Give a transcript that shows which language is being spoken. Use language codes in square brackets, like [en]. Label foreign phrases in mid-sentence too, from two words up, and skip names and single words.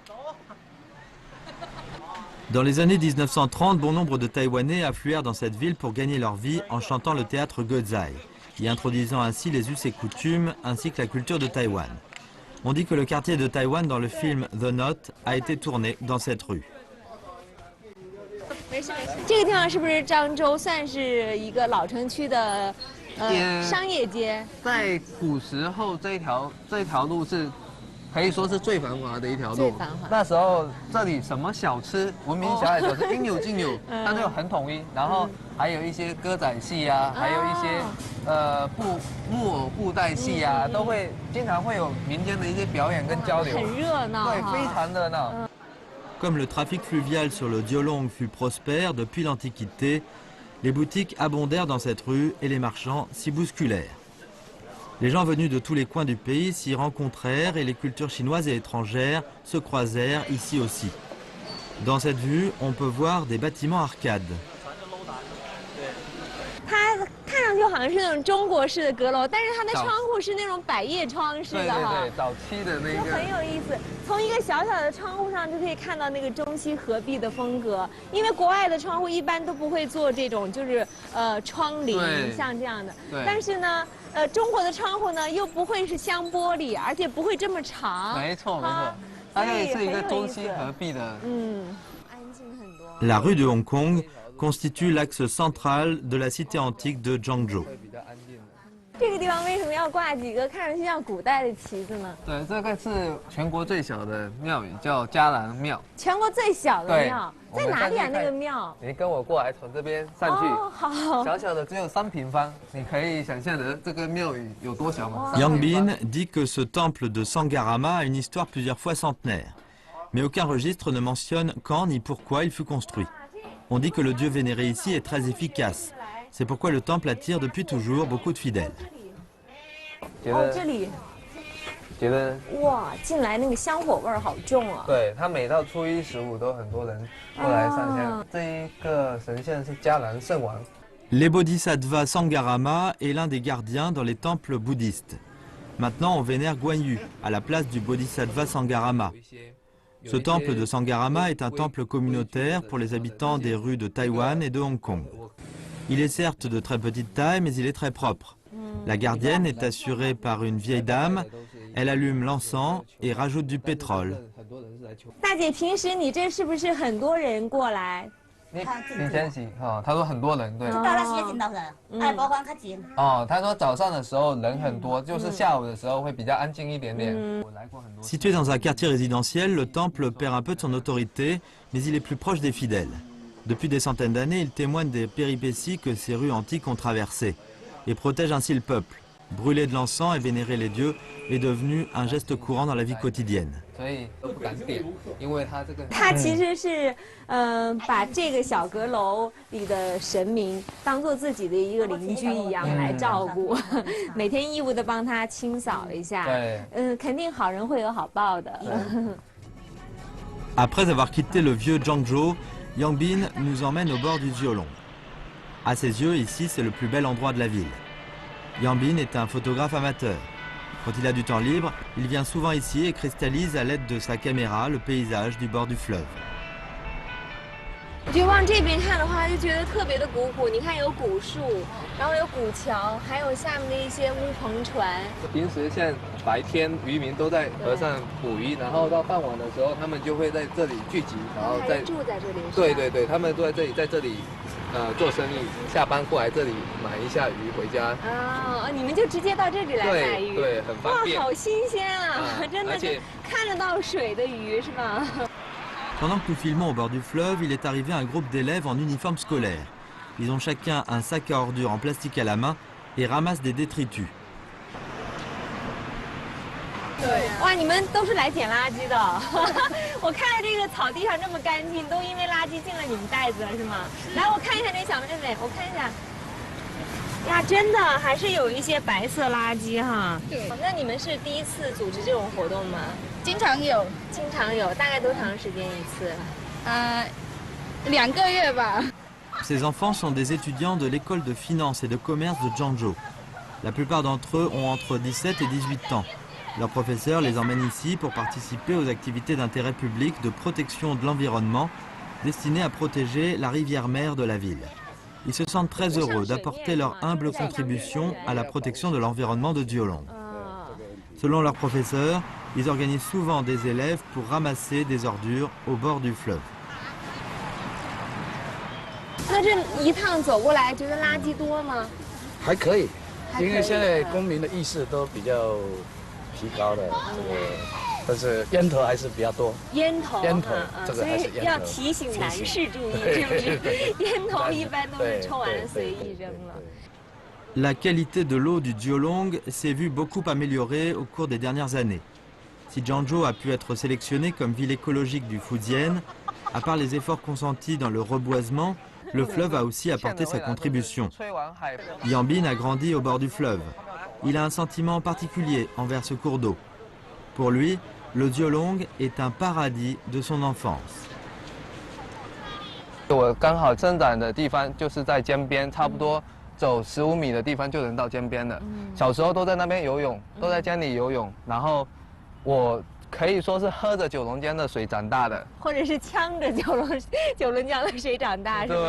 [fr] Dans les années 1930, bon nombre de Taïwanais affluèrent dans cette ville pour gagner leur vie en chantant le théâtre Gezai, y introduisant ainsi les us et coutumes ainsi que la culture de Taïwan. On dit que le quartier de Taïwan dans le film The Knot a été tourné dans cette rue. [zh] 这个地方是不是漳州算是一个老城区的商业街？在古时候这条路是可以说是最繁华的一条路。最繁华。那时候这里什么小吃，闻名遐迩小吃应有尽有，但是很统一。然后还有一些歌仔戏啊，还有一些木偶布袋戏啊，都会经常会有民间的一些表演跟交流。很热闹。对，非常热闹。 [fr] Comme le trafic fluvial sur le Diolong fut prospère depuis l'Antiquité, les boutiques abondèrent dans cette rue et les marchands s'y bousculèrent. Les gens venus de tous les coins du pays s'y rencontrèrent et les cultures chinoises et étrangères se croisèrent ici aussi. Dans cette vue, on peut voir des bâtiments arcades. [zh] 看上去好像是那种中国式的阁楼，但是它的窗户是那种百叶窗式的哈。对对对，早期的那个。很有意思，从一个小小的窗户上就可以看到那个中西合璧的风格。因为国外的窗户一般都不会做这种就是窗棂像这样的，但是呢中国的窗户呢又不会是镶玻璃，而且不会这么长。没错没错，它可以是一个中西合璧的。安静很多。 [fr] La rue de Hong Kong constitue l'axe central de la cité antique de Zhangzhou. [zh] 这个地方为什么要挂几个看上去像古代的旗子呢？对，这个是全国最小的庙宇，叫迦兰庙。全国最小的庙在哪里啊？那个庙？你跟我过来，从这边上去。哦，好。小小的只有3平方，你可以想象的这个庙宇有多小吗 [fr] Yang Bin dit que ce temple de Sangarama a une histoire plusieurs fois centenaire. Mais aucun registre ne mentionne quand ni pourquoi il fut construit. On dit que le dieu vénéré ici est très efficace. C'est pourquoi le temple attire depuis toujours beaucoup de fidèles. [zh] 哦，这里。觉得哇，进来那个香火味儿好重啊！对，他每到初一、15都很多人过来上香。这一个神仙是迦兰圣王。 [fr] Les Bodhisattvas Sangarama est l'un des gardiens dans les temples bouddhistes. Maintenant, on vénère Guan Yu à la place du Bodhisattva Sangarama. Ce temple de Sangarama est un temple communautaire pour les habitants des rues de Taïwan et de Hong Kong. Il est certes de très petite taille, mais il est très propre. La gardienne est assurée par une vieille dame. Elle allume l'encens et rajoute du pétrole. [zh] 大姐，平时你这是不是很多人过来？林千玺他说很多人，对。到那些人，包括他紧。他说早上的时候人很多，就是下午的时候会比较安静一点点。 [fr] Situé dans un quartier résidentiel, le temple perd un peu de son autorité, mais il est plus proche des fidèles. Depuis des centaines d'années, il témoigne des péripéties que ces rues antiques ont traversées et protège ainsi le peuple. Brûler de l'encens et vénérer les dieux est devenu un geste courant dans la vie quotidienne. [zh] 他其实是把这个小阁楼里的神明当做自己的一个邻居一样来照顾，每天义务的帮他清扫一下。肯定好人会有好报的。 [fr] Après avoir quitté le vieux Zhangzhou, Yang Bin nous emmène au bord du Jiolong. À ses yeux, ici, c'est le plus bel endroit de la ville. Yang Bin est un photographe amateur. Quand il a du temps libre, il vient souvent ici et cristallise à l'aide de sa caméra le paysage du bord du fleuve. [zh] 就往这边看的话，就觉得特别的古朴。你看有古树，然后有古桥，还有下面的一些乌篷船。平时像白天渔民都在河上捕鱼，然后到傍晚的时候，他们就会在这里聚集，然后住在这里。对对对，他们都在这里做生意，下班过来这里买一下鱼回家。你们就直接到这里来买鱼，对，很方便。哇，好新鲜啊！真的是看得到水的鱼是吧？ [fr] Pendant que nous filmons au bord du fleuve, il est arrivé un groupe d'élèves en uniforme scolaire. Ils ont chacun un sac à ordures en plastique à la main et ramassent des détritus. [zh] 哇，你们都是来捡垃圾的。我看到这个草地上这么干净，都因为垃圾进了你们袋子了是吗？来，我看一下这小妹妹，我看一下。呀，真的还是有一些白色垃圾哈。对。那你们是第一次组织这种活动吗？经常有，大概多长时间一次？2个月吧。 [fr] Ces enfants sont des étudiants de l'école de finance et de commerce de Zhangzhou. La plupart d'entre eux ont entre 17 et 18 ans. Leurs professeurs les emmènent ici pour participer aux activités d'intérêt public de protection de l'environnement destinées à protéger la rivière-mère de la ville. Ils se sentent très heureux d'apporter leur humble contribution à la protection de l'environnement de Jiolong. Selon leurs professeurs, ils organisent souvent des élèves pour ramasser des ordures au bord du fleuve. [zh] 那这一趟走过来，觉得垃圾多吗？还可以，因为现在公民的意识都比较提高了，但是烟头还是比较多。烟头，这个还是烟头。所以要提醒男士注意，是不是？烟头一般都是抽完了随意扔了。 [fr] La qualité de l'eau du Jiolong s'est vue beaucoup améliorée au cours des dernières années. Si Zhangzhou a pu être sélectionnée comme ville écologique du Fujian, à part les efforts consentis dans le reboisement, le fleuve a aussi apporté sa contribution. Yang Bin a grandi au bord du fleuve. Il a un sentiment particulier envers ce cours d'eau. Pour lui, le Jiolong est un paradis de son enfance. [zh] 我刚好生长的地方就是在江边，差不多。走15米的地方就能到江边了。小时候都在那边游泳，都在江里游泳。然后我可以说是喝着九龙江的水长大的，或者是呛着九龙江的水长大，是吧？